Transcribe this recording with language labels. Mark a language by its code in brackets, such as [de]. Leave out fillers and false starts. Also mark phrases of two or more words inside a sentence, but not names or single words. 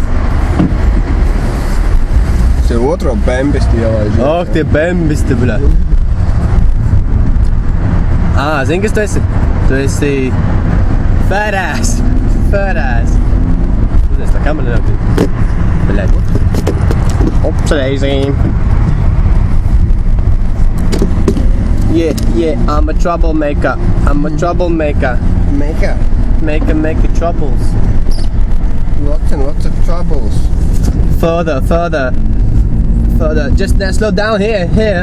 [lv] Es jau otro bembisti ielaižu. Oh, tie bembisti, bļa. Zini, kas tu esi? Tu esi fat-ass. Fat-ass. Uzlies tā kamera nebija. Bļaļ. Upsreizi. [en] Yeah, I'm a troublemaker. I'm a troublemaker. Maker. Maker troubles. Lots and lots of troubles. Further. Just now, slow down here.